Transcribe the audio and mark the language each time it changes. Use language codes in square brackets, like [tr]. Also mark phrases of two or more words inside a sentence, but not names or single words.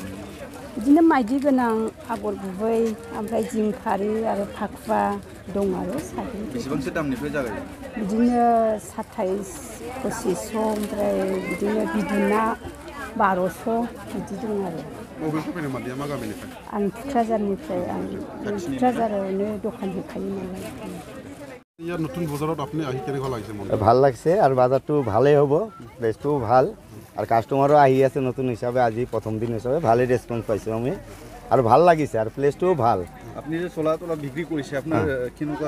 [brx] बिदिनो माइदि गोनां आगर गुबै ओमफ्राय जिंखारि आरो फाखुवा दं आरो साद्रि बेसेबांसो दामनिफ्राय जागायो बिदिनो 27-2500 ओमफ्राय बिदिनो बिदुना 1200 बिदि दं आरो बबेनिफ्राय फैनाय मादैया मा गामिनिफ्राय आं थुक्राझारनिफ्राय आं थुक्राझारावनो दखान होखायो नालाय [as] ইয়াত নতুন বজাৰত আপুনি আহি কেনেকুৱা লাগিছে মন ভাল লাগছে আৰু বাজাৰটো ভালেই হ'ব প্লেচটোও ভাল আৰু কাষ্টমাৰো আহি আছে নতুন হিচাপে আজি প্ৰথম দিন হিচাপে ভালেই ৰেছপন্স পাইছোঁ আমি আৰু ভাল লাগিছে আৰু প্লেচটোও ভাল আপুনি যে চলা তলা বিক্ৰী কৰিছে আপোনাৰ কেনেকুৱা